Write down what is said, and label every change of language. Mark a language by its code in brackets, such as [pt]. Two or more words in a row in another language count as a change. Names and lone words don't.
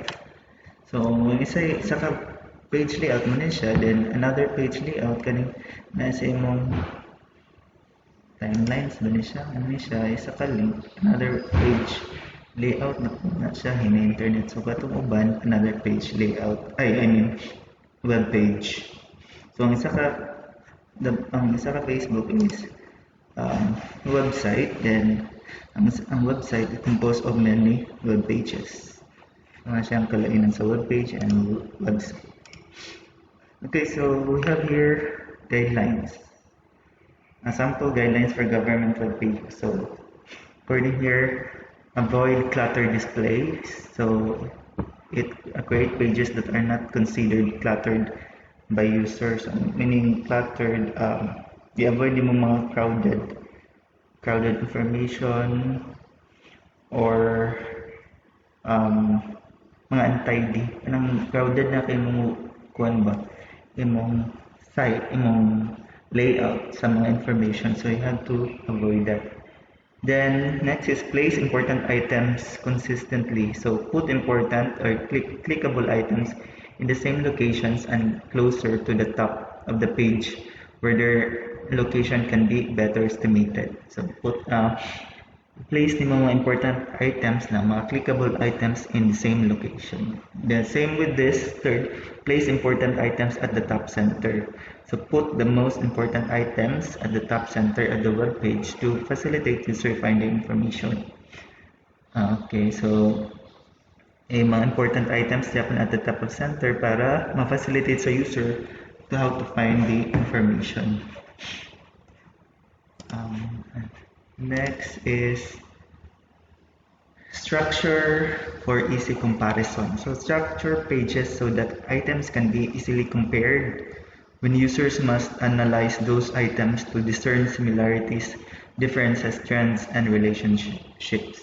[ceb] So, isa ka [en] page layout [ceb] mo na siya, then [en] another page layout, [ceb] kaning nasa imong timelines ba ni siya, ano ni siya, isa ka link, [en] another page layout [ceb] na siya, hina-internet. So, katong uban, [en] another page layout, I mean, web page. So, [ceb] ang isa ka Facebook is website, then ang website is [en] composed of many web pages. [ceb] Mga siyang kalainan sa [en] web page and website. Okay, so we have here guidelines. Sample guidelines for government web pages. So, according here, avoid cluttered displays. So, create pages that are not considered cluttered by users, meaning cluttered, [ceb] i-avoid mo mga [en] crowded information or mga untidy. [ceb] Anong crowded na kayo mong kuwan ba? Imong site, imong layout sa mga information. [en] So you have to avoid that. Then next is place important items consistently. So put important or clickable items in the same locations and closer to the top of the page where their location can be better estimated. So place the mga important items na mga clickable items in the same location. The same with this third, place important items at the top center. So put the most important items at the top center of the web page to facilitate user finding information. Okay, so mga important items happen at the top of center [ceb] para ma-facilitate sa user [en] to how to find the information. Next is structure for easy comparison. So structure pages so that items can be easily compared when users must analyze those items to discern similarities, differences, trends, and relationships.